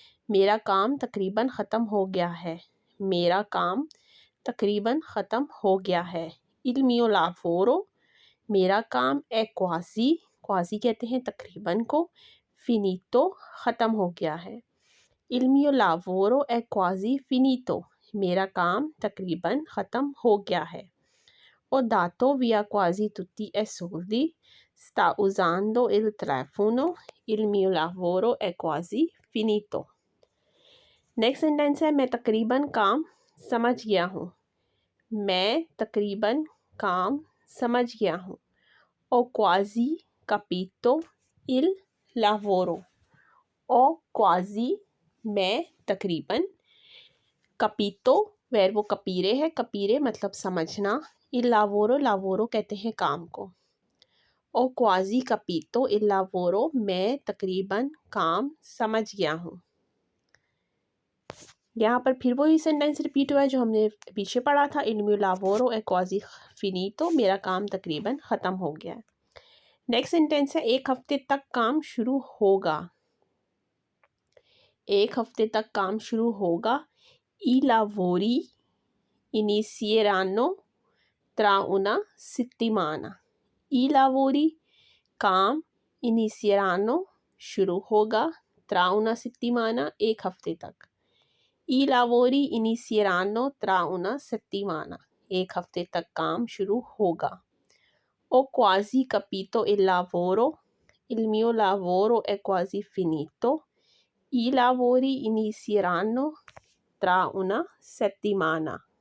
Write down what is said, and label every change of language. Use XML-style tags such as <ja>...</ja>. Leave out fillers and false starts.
<hi>मेरा काम तकरीबन ख़त्म हो गया है। मेरा काम तकरीबन ख़त्म हो गया है।</hi> <it>il mio lavoro,</it> <hi>मेरा काम</hi> <it>è quasi,</it> <hi>quasi कहते हैं तकरीबन को, finito ख़त्म हो गया है।</hi> <it>il mio lavoro è quasi finito,</it> <hi>मेरा काम तकरीबन ख़त्म हो गया है।</hi> <it>और dato via quasi tutti i soldi, sta usando il telefono, il mio lavoro è quasi finito।</it> <hi>Next sentence है मैं तकरीबन काम समझ गया हूँ। मैं तकरीबन काम समझ गया हूँ।</hi> <it>ओ क्वाजी capito il lavoro।</it> <hi>ओ क्वाजी मैं तकरीबन, capito वर्बो कपीरे है, कपीरे मतलब समझना,</hi> <it>il lavoro,</it> <hi>lavoro कहते हैं काम को।</hi> <it>ओ क्वाजी capito il lavoro,</it> <hi>मैं तकरीबन काम समझ गया हूँ। यहाँ पर फिर वही सेंटेंस रिपीट हुआ है जो हमने पीछे पढ़ा था,</hi> <it>il mio lavoro è quasi finito,</it> <hi>मेरा काम तकरीबन ख़त्म हो गया है। नेक्स्ट सेंटेंस है एक हफ्ते तक काम शुरू होगा। एक हफ्ते तक काम शुरू होगा।</hi> <it>I lavori inizieranno tra una settimana। I lavori काम, inizieranno</it> <hi>शुरू होगा,</hi> <it>tra una settimana</it> <hi>एक हफ्ते तक।</hi> <it>I lavori inizieranno tra una settimana,</it> <hi>एक हफ्ते तक काम शुरू होगा।</hi> <it>Ho quasi capito il lavoro, il mio lavoro è quasi finito, i lavori inizieranno tra una settimana।</it>